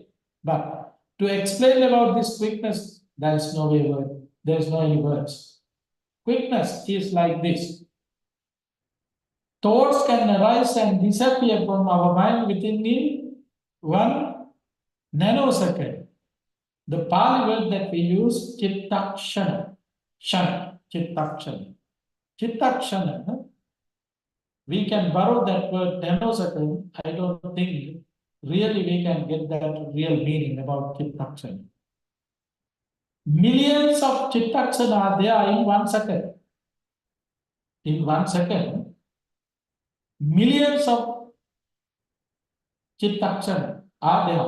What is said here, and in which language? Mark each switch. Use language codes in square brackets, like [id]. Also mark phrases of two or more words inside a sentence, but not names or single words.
[en] But to explain about this quickness, there is no way word, there is no any words. Quickness is like this. Thoughts can arise and disappear from our mind within in 1 nanosecond. The Pali word that we use, [pi] chittakshana, shana, chittakshana. [en] Chittakshana, huh? We can borrow that word nanosecond. I don't think really we can get that real meaning about chittakshana. Millions of chittakshana are there in 1 second. In 1 second, millions of chittakshana are there.